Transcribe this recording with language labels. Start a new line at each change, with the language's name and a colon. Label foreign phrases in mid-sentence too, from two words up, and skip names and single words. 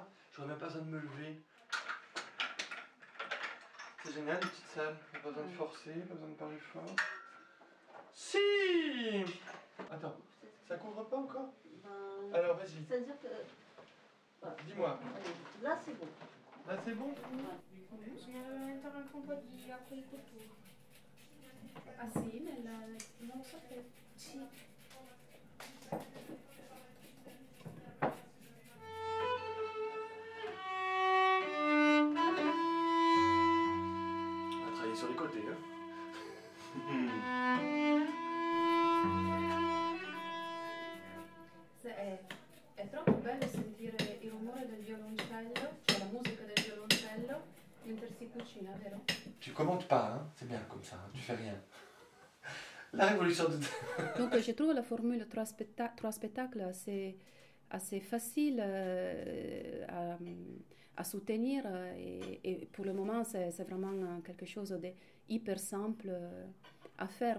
French: J'aurai même pas besoin de me lever. C'est génial, une petite salle. Pas besoin de forcer, pas besoin de parler fort. Si. Attends, ça couvre pas encore? Alors vas-y. C'est-à-dire que... Voilà. Dis-moi. Là c'est bon. Là c'est bon?
Italian: Bisogna entrare anche un po' di acquacoltura. Ah sì, non lo sapevo. Sì.
French: On va travailler sur les côtés, hein.
Italian: È troppo bello sentire il rumore del violoncello, cioè la musica del violoncello, mentre si cucina, vero?
French: Tu commentes pas, hein. C'est bien comme ça, hein. Tu fais rien. La révolution de... Donc je trouve la formule 3 spectacles assez facile à soutenir et pour le moment c'est vraiment quelque chose de hyper simple à faire.